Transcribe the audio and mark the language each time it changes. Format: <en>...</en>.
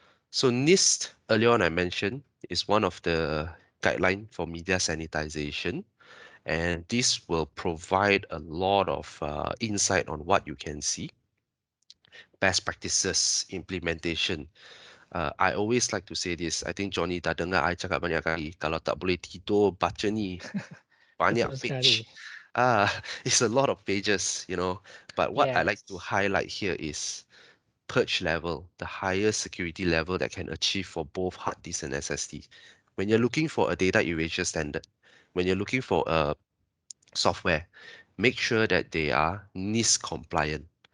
<en>So NIST, earlier on I mentioned, is one of the guideline for media sanitization. And this will provide a lot of insight on what you can see. Best practices implementation. I always like to say this. I think</en> <ms>Johnny dah dengar I cakap banyak kali. Kalau tak boleh tidur, baca ni. Banyak Betul</ms> <en>page.</en> <ms>sekali.</ms> <en>It's a lot of pages, But what I like to Yes. highlight here is purge level, the highest security level that can achieve for both hard disk and SSD. When you're looking for a data erasure standard, when you're looking for a software, make sure that they are NIST compliant.</en>